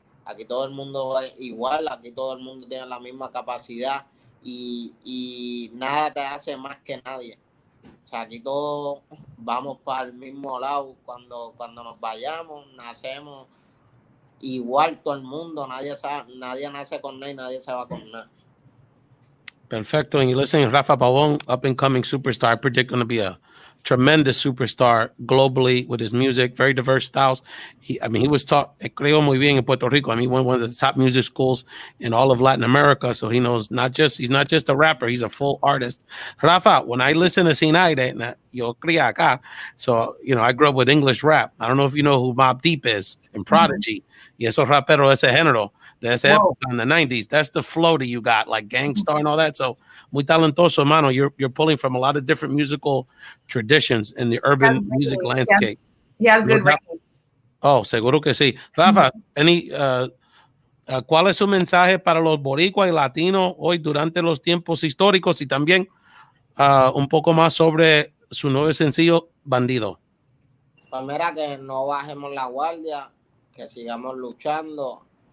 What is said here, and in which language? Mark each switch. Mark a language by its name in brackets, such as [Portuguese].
[Spanish] Aquí todo el mundo es igual, aquí todo el mundo tiene la misma capacidad y nada te hace más que nadie. O sea, aquí todos vamos para el mismo lado. Cuando nos vayamos, nacemos igual todo el mundo. Nadie nace con nada y nadie se va con nada. Perfecto. [English] And you're listening to Rafa Pabon, up and coming superstar. I predict going to be a tremendous superstar globally with his music, very diverse styles. He was taught, [Spanish] creo muy bien en Puerto Rico. [English] He went to one of the top music schools in all of Latin America. So he knows he's not just a rapper, he's a full artist. Rafa, when I listen to Sin Aire, [Spanish] yo cría acá. [English] So, I grew up with English rap. I don't know if you know who Mobb Deep is and Prodigy. [Spanish] Y esos raperos de ese género, de esa época [English] in the 90s. That's the flow that you got, like Gangstar and all that. [Spanish] So, muy talentoso, hermano. [English] You're pulling from a lot of different musical traditions in the urban music landscape. He has good range. [Spanish] Oh, seguro que sí. Rafa, ¿cuál es su mensaje para los boricuas y latinos hoy durante los tiempos históricos y también un poco más sobre su nuevo sencillo, Bandido? Pues mira, que no bajemos la guardia, que sigamos luchando.